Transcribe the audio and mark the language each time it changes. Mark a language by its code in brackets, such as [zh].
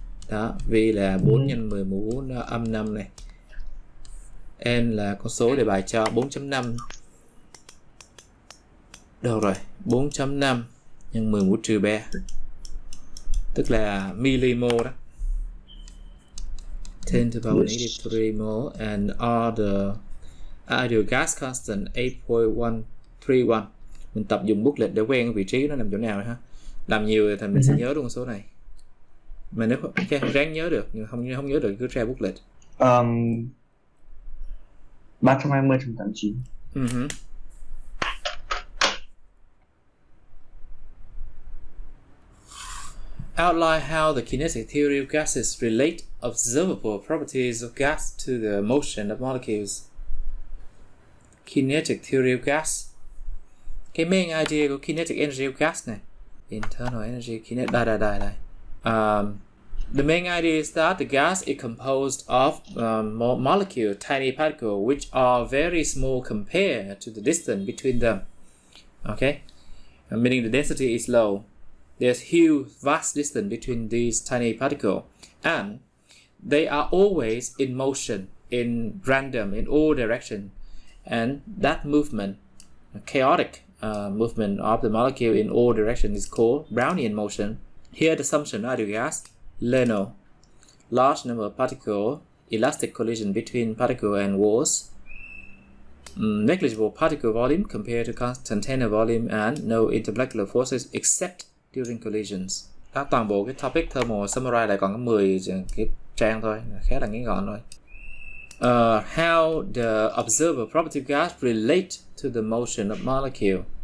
[vi] Đó, V là 4 x 10 mũ âm 5 này. N là con số để bài cho 4.5. Đâu rồi, 4.5 x 10 mũ trừ 3, tức là millimole đó. [en] 10 to the power negative 3 mole and all the ideal gas constant 8.131. [vi] Mình tập dùng booklet để quen vị trí nó nằm chỗ nào ha. Làm nhiều thì mình sẽ nhớ luôn số này. Mà nếu ráng nhớ được nhưng không nhớ được cứ tra booklet. 320/89. [en] Outline how the kinetic theory of gases relate observable properties of gas to the motion of molecules. Kinetic theory of gas. [vi] Cái main idea của kinetic energy of gas này, internal energy, kinetic, đây. [en] The main idea is that the gas is composed of molecule, tiny particles, which are very small compared to the distance between them. Okay, meaning the density is low. There's huge, vast distance between these tiny particles, and they are always in motion, in random, in all directions, and that movement, chaotic movement of the molecule in all directions, is called Brownian motion. Here the assumption of ideal gas, Leno, large number of particles, elastic collision between particle and walls, negligible particle volume compared to container volume, and no intermolecular forces except during collisions. [vi] Đó, toàn bộ cái topic thermal summary lại còn có 10 cái trang thôi, khá là ngắn gọn thôi. [en] How the observer property of gas relate to the motion of molecule.